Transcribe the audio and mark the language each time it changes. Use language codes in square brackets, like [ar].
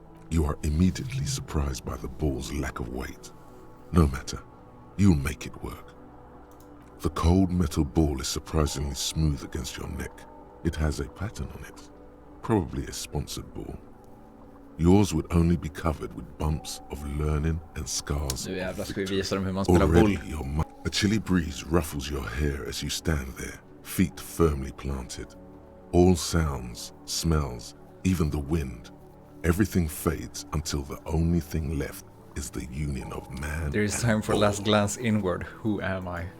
[en] You are immediately surprised by the ball's lack of weight. No matter, you'll make it work. The cold metal ball is surprisingly smooth against your neck. It has a pattern on it, probably a sponsored ball. Yours would only be covered with bumps of learning and scars. [sv] Nu jävlar ska vi visa dem hur man spelar boll. [en] A chilly breeze ruffles your hair as you stand there, feet firmly planted. All sounds, smells, even the wind, everything fades until the only thing left is the union of man. There is time for last glance inward. Who am I?